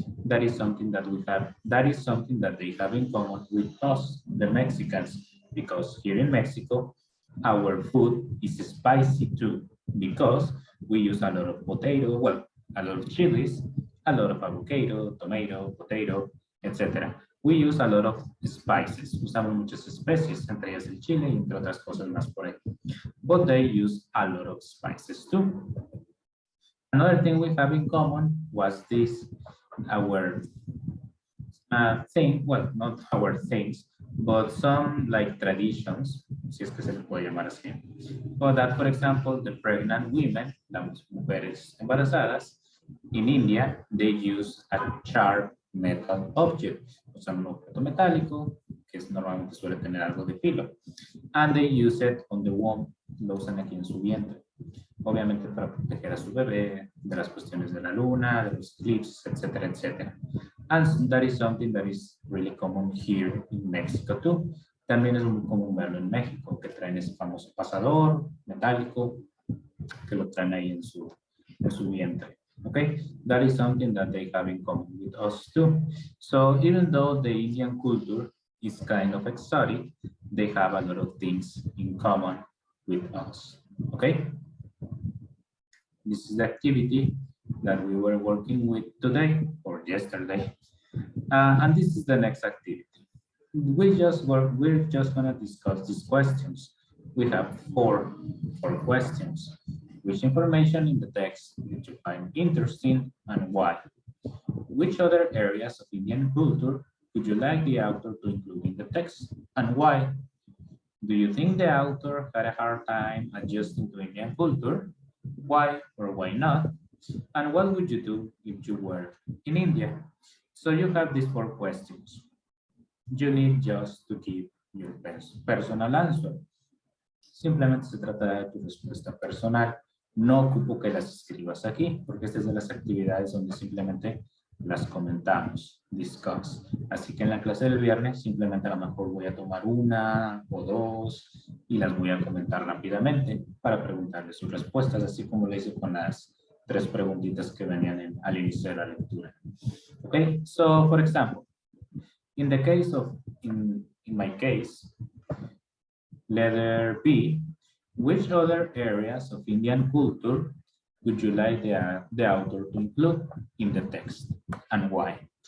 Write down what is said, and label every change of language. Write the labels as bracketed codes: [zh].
[en] That is something that we have, that is something that they have in common with us, the Mexicans, because here in Mexico, our food is spicy too, because we use a lot of potato, well, a lot of chilies, a lot of avocado, tomato, potato, etc. We use a lot of spices. [es] Usamos muchas especies, entre ellas el chile y entre otras cosas más por ahí. [en] But they use a lot of spices too. Another thing we have in common was this, our thing, well, not our things, but some like traditions, [es] si es que se le puede llamar así. [en] But that, for example, the pregnant women, [es] las mujeres embarazadas, [en] in India, they use a sharp metal object, [es] o sea, un objeto metálico, que es, normalmente suele tener algo de filo. [en] And they use it on the womb, [es] lo usan aquí en su vientre. Obviamente para proteger a su bebé de las cuestiones de la luna, de los eclipses, etcétera, etcétera. [en] And that is something that is really common here in Mexico too. [es] También es muy común verlo en México, que traen ese famoso pasador metálico, que lo traen ahí en su vientre. [en] Okay, that is something that they have in common with us too. So even though the Indian culture is kind of exotic, they have a lot of things in common with us. Okay, this is the activity that we were working with today or yesterday. And this is the next activity. We're just gonna discuss these questions. We have four questions. Which information in the text did you find interesting and why? Which other areas of Indian culture would you like the author to include in the text and why? Do you think the author had a hard time adjusting to Indian culture? Why or why not? And what would you do if you were in India? So you have these four questions. You need just to give your personal answer. [es] Simplemente se trata de tu respuesta personal. No ocupo que las escribas aquí, porque esta es de las actividades donde simplemente las comentamos, discuss. Así que en la clase del viernes simplemente a lo mejor voy a tomar una o dos y las voy a comentar rápidamente para preguntarles sus respuestas, así como lo hice con las 3 preguntitas que venían al inicio de la lectura. [en] Okay, so for example, in the case of, in my case, letter B, which other areas of Indian culture would you like the author to include in the text and why?